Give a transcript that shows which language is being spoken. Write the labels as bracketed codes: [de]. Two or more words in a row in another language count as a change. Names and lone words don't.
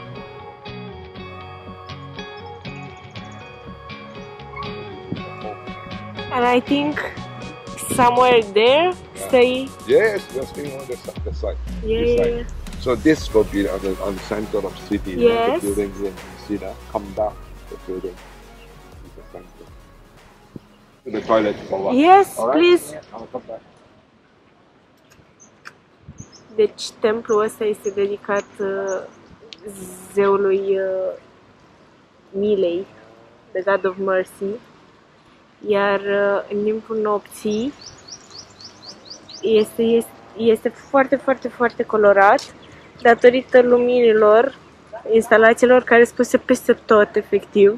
[en] And I think somewhere there stay. Yes, we're staying on the side. Yeah, This side. yeah. So this will be on the center of city. Yes. The building here. You see that? Come down the building. It's the center. To the toilet for what? Yes, All right? please. I'll come back. [ro] Deci templul ăsta este dedicat zeului milei, [en] the God of Mercy, [ro] iar în timpul nopții este foarte, foarte, foarte colorat datorită luminilor, instalațiilor care sunt puse peste tot, efectiv.